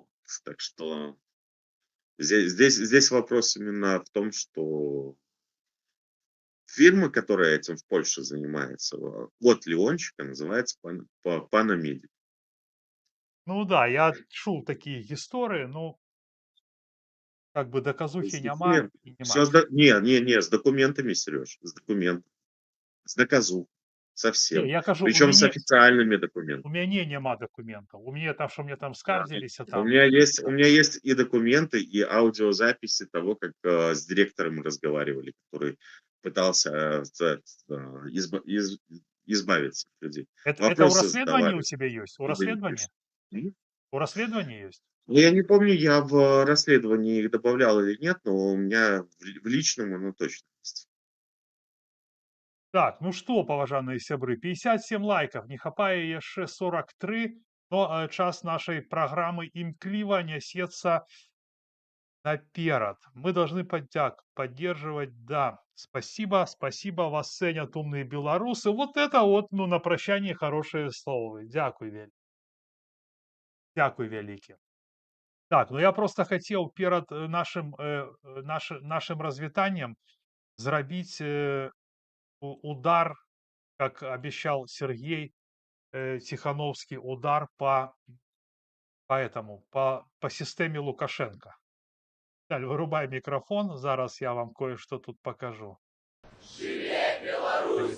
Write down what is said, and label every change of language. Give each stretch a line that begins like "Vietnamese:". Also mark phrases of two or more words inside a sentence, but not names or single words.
Russian: Так что здесь вопрос именно в том, что фирма, которая этим в Польше занимается, от Леончика, называется Panamedic. Ну да, я чув такие истории, ну, как бы С
Belarusian: доказухи нема
Russian: документами. и Все
Belarusian: нема.
Russian: не, с документами, Сереж, с документами. С доказухой. Со Не, всем.
Belarusian: я кажу,
Russian: Причем с официальными документами.
Belarusian: у мяне нема дакументаў. У мяне там, што мне там скардзіліся, У там.
Russian: меня есть и документы, и аудиозаписи того, как с директором разговаривали, который пытался избавиться от людей.
Belarusian: Это ў
Russian: Вопросы
Belarusian: расследаванні ў
Russian: задавали.
Belarusian: цябе ёсць? У
Russian: и вы не
Belarusian: расследаванні?
Russian: пишете.
Belarusian: У расследаванні ёсць?
Russian: Ну, я не помню, я в расследовании их добавлял или нет, но у меня в личном оно точно есть.
Belarusian: Так, ну што, паважаныя сябры, 57 лайкаў, не хапае яшчэ 43, но час нашай праграмы імкліва нясецца наперад.
Russian: Мы должны поддерживать, да. Спасибо, спасибо, вас ценят умные белорусы. Вот это вот, ну, на прощание хорошие слова.
Belarusian: Дякую вялікі.
Russian: Так, ну я просто хотел перед нашим
Belarusian: развітанням зрабіць удар,
Russian: как обещал Сергей Тихановский, удар по системе Лукашенко. Даль, вырубай микрофон, зараз я вам кое-что тут покажу.
Belarusian: Живе Беларусь!